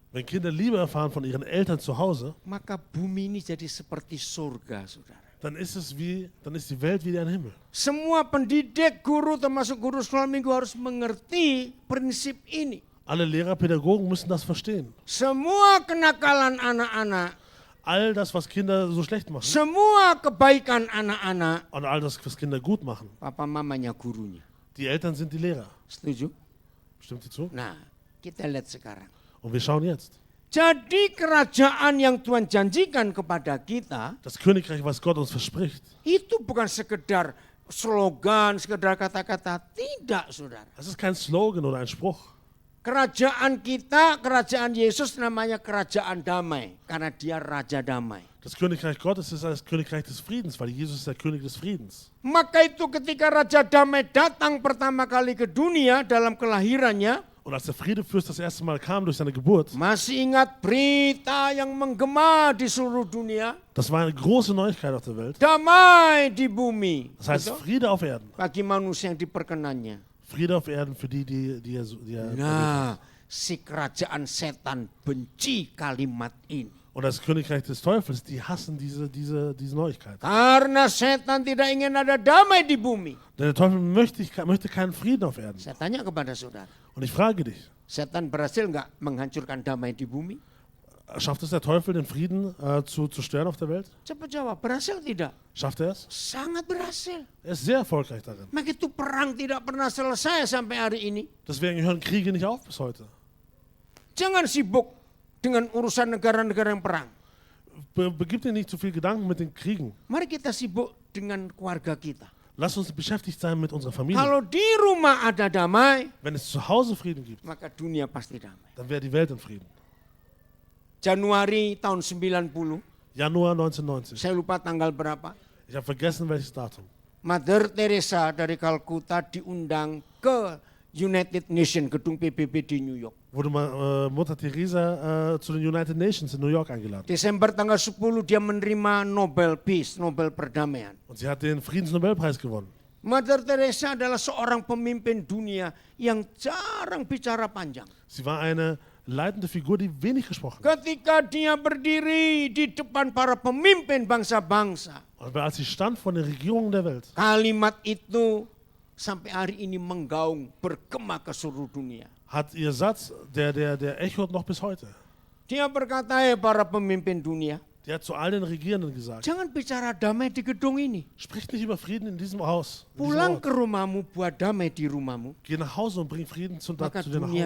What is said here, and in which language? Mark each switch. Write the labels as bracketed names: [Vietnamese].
[German] Wenn Kinder Liebe erfahren von ihren Eltern zu Hause, [Indonesian] maka bumi ini jadi seperti surga, saudara. [German] dann ist die Welt wie ein Himmel. [Indonesian] Semua pendidik, guru termasuk guru sekolah minggu harus mengerti prinsip ini. [German] Alle Lehrer, Pädagogen müssen das verstehen. [Indonesian] Semua kenakalan anak-anak, [German] All das, was Kinder so schlecht machen [Indonesian] semua kebaikan anak-anak, [German] und all das, was Kinder gut machen, [Indonesian] papa mamanya gurunya. [German] die Eltern sind die Lehrer. [Indonesian] Setuju? [German] Stimmt ihr zu? [Indonesian] Nah, kita lihat sekarang. [German] Und wir schauen jetzt. [Indonesian] Jadi kerajaan yang Tuhan janjikan kepada kita, [German] Das Königreich, was Gott uns verspricht, [Indonesian] itu bukan sekedar slogan, sekedar kata-kata. Tidak, saudara. [German] das ist kein Slogan oder ein Spruch. [Indonesian] Kerajaan kita, kerajaan Yesus namanya kerajaan damai. Karena dia Raja damai. [German] Das Königreich Gottes ist das Königreich des Friedens, weil Jesus ist der König des Friedens. [Indonesian] Maka itu ketika Raja damai datang pertama kali ke dunia dalam kelahirannya, [German] Und als der Friedefürst das erste Mal kam durch seine Geburt, [Indonesian] Masih ingat berita yang menggema di seluruh dunia? [German] das war eine große Neuigkeit auf der Welt. [Indonesian] Damai di bumi. [German] Das heißt [Indonesian] Betul? [German] Friede auf Erden. [Indonesian] Bagi manusia yang diperkenannya. [German] Friede auf Erden für die er [Indonesian] Nah, si kerajaan setan benci kalimat ini. [German] Und das Königreich des Teufels, die hassen diese Neuigkeit. [Indonesian] Karena setan tidak ingin ada damai di bumi. [German] Denn der Teufel möchte keinen Frieden auf Erden. [Indonesian] Saya tanya kepada saudara, [German] Und ich frage dich, [Indonesian] setan berhasil nggak menghancurkan damai di bumi? [German] schafft es der Teufel, den Frieden zu stören auf der Welt? [Indonesian] Cepat jawab, berhasil tidak? [German] Schafft er es? [Indonesian] Sangat berhasil. [German] Er ist sehr erfolgreich darin. [Indonesian] Maka itu perang tidak pernah selesai sampai hari ini. [German] Deswegen hören Kriege nicht auf bis heute. [Indonesian] Jangan sibuk dengan urusan negara-negara yang perang. [German] Begib dir nicht zu viel Gedanken mit den Kriegen. [Indonesian] Mari kita sibuk dengan keluarga kita. [German] Lass uns beschäftigt sein mit unserer Familie. [Indonesian] Kalau di rumah ada damai, [German] Wenn es zu Hause Frieden gibt, [Indonesian] maka dunia pasti damai. [German] dann wäre die Welt in Frieden. [Indonesian] Januari tahun 90, [German] Januar 1990. [Indonesian] saya lupa tanggal berapa, [German] Ich habe vergessen, welches Datum. [Indonesian] Mother Teresa dari Kalkuta diundang ke United Nations, gedung PBB di New York. [German] Wurde Mutter Teresa zu den United Nations in New York eingeladen. [Indonesian] Desember tanggal 10 dia menerima Nobel Peace, Nobel Perdamaian. [German] Und sie hat den Friedensnobelpreis gewonnen. [Indonesian] Mother Teresa adalah seorang pemimpin dunia yang jarang bicara panjang. [German] Sie war eine leitende Figur, die wenig gesprochen hat. [Indonesian] Ketika dia berdiri di depan para pemimpin bangsa-bangsa, [German] Aber als sie stand vor den Regierungen der Welt, [Indonesian] kalimat itu sampai hari ini menggaung, bergema ke seluruh dunia. [German] hat ihr Satz, der echot noch bis heute. [Indonesian] Dia berkata, para pemimpin dunia, [German] Die hat zu all den Regierenden gesagt, [Indonesian] jangan bicara damai di gedung ini. [German] spricht nicht über Frieden in diesem Haus. In diesem [Indonesian] Pulang [German] Ort. [Indonesian] ke rumahmu, buat damai di rumahmu, [German] Geh nach Hause und bring Frieden zu dir [Indonesian] maka [German] nach [Indonesian] dunia